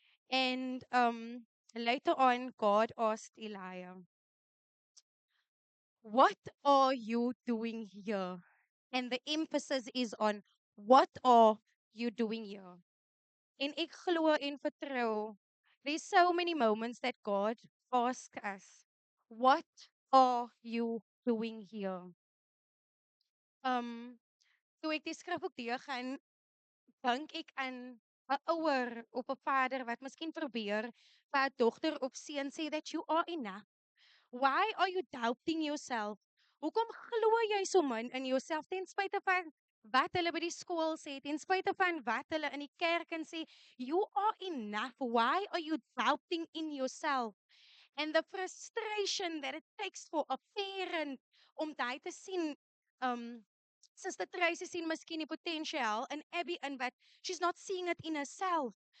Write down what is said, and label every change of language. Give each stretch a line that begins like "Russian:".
English: And later on, God asked Elijah, "What are you doing here?" And the emphasis is on what are you doing here? En ek glo en vertrou. There's so many moments that God asks us, what are you doing here?
Afrikaans: Um, toe ek die skrif ook deurgaan, dink ek aan 'n ouer of 'n vader wat miskien probeer vir 'n dogter of seun sê that you are enough.
English: Why are you doubting yourself?
Afrikaans: Hoekom glo jy so min in jouself ten spyte van wat hulle by die skool sê, ten spyte van wat hulle in die kerk en sê, you are enough.
English: Why are you doubting in yourself? And the frustration that it takes for a parent om daai te sien, um, Sister Tracy sien miskien die potensiaal in Abby and but she's not seeing it in herself.